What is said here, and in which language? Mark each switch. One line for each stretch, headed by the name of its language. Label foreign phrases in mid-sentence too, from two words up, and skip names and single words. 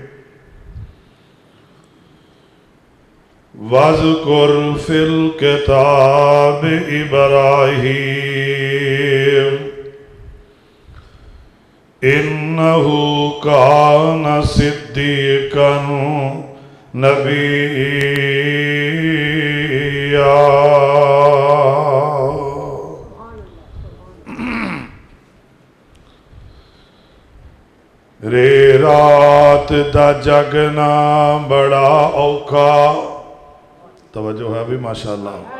Arabic: واذكر في الكتاب إبراهيم إنه كان صديقا نبيا۔
Punjabi: رے رات دا جگنا بڑا اوکھا، توجہ ہے بھی ماشاءاللہ۔